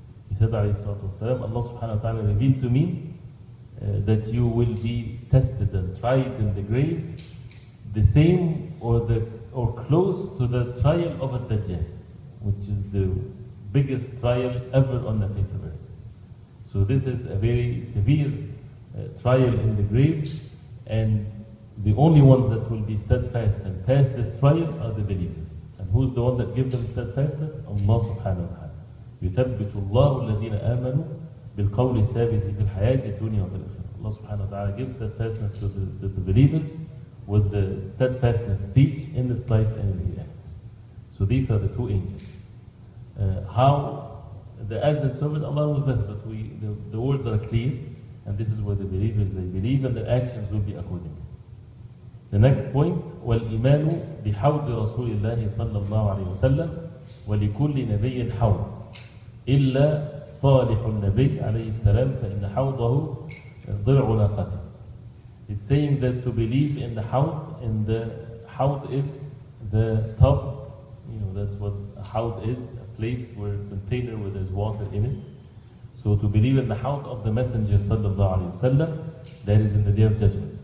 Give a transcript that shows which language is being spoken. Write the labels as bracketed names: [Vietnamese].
[English] He said, Allah subhanahu wa ta'ala revealed to me that you will be tested and tried in the graves the same or close to the trial of a Dajjal, which is the biggest trial ever on the face of earth. So this is a very severe trial in the grave, and the only ones that will be steadfast and pass this trial are the believers. And who's the one that gives them steadfastness? Allah subhanahu wa ta'ala. [Arabic] يثبت الله الذين آمنوا بالقول الثابت في الحياة الدنيا وفي الآخرة. [English] Allah subhanahu wa ta'ala gives steadfastness to the believers with the steadfastness speech in this life and in the hereafter. So these are the two angels. How the azan servant, Allah knows best, but the words are clear, and this is where the believers, they believe, and their actions will be according. The next point, [Arabic] وَالْإِيمَانُ بِحَوْضِ رَسُولِ اللَّهِ صَلَّى اللَّهُ عَلَيْهِ وسلم وَلِكُلِّ نَبِيٍّ حَوْض إِلَّا صَالِحُ النَّبِيِّ عَلَيْهِ السَّلَامِ فَإِنَّ حَوْضَهُ ضِرْعُ نَاقَتِهِ. [English] He's saying that to believe in the hawd, and the hawd is the tub, that's what a hawd is, a place where a container where there's water in it. So to believe in the hawd of the Messenger sallallahu alayhi wasallam, that is in the Day of Judgment.